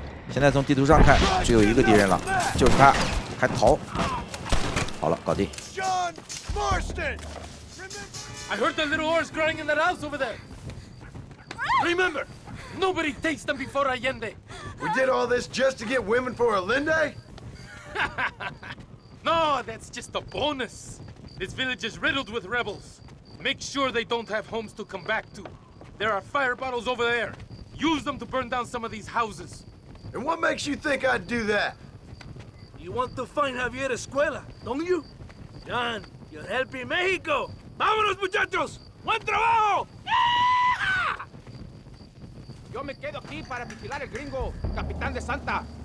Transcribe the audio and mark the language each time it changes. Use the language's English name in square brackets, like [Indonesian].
[Chinese] 现在从地图上看，只有一个敌人了，就是他，还逃。好了，搞定。 [English] I heard the little oars crying in that house over there. Remember, nobody takes them before Allende. We did all this just to get women for Allende? No, that's just a bonus. This village is riddled with rebels. Make sure they don't have homes to come back to. There are fire bottles over there. Use them to burn down some of these houses. And what makes you think I'd do that? You want to find Javier Escuela, don't you? John, you're helping Mexico. [Spanish] ¡Vámonos, muchachos! ¡Buen trabajo! Yo me quedo aquí para vigilar el gringo, capitán de Santa.